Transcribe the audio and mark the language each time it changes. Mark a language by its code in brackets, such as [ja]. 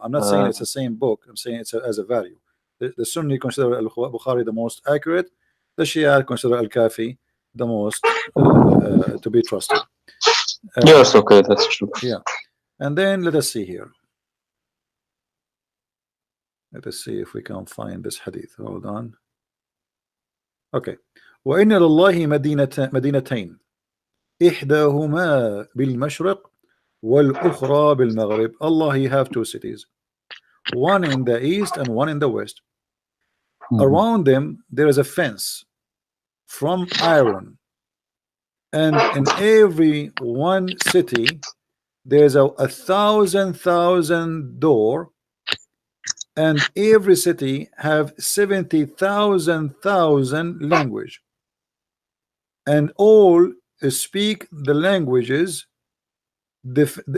[en] I'm not saying it's the same book. I'm saying it's as a value. The Sunni consider Al-Bukhari the most accurate. The Shia consider Al-Kafi the most to be trusted. Yes, okay, that's true. Yeah, and then let us see here. Let us see if we can find this hadith. Hold on. Okay. [ar] وإن لله مدينتين إحداهما بالمشرق والأخرى بالمغرب. [en] Allah he have 2 cities, one in the east and one in the west. Around them there is a fence from iron, and in every one city there's a 1,000 door, and every city have 70,000 language, and all speak the languages with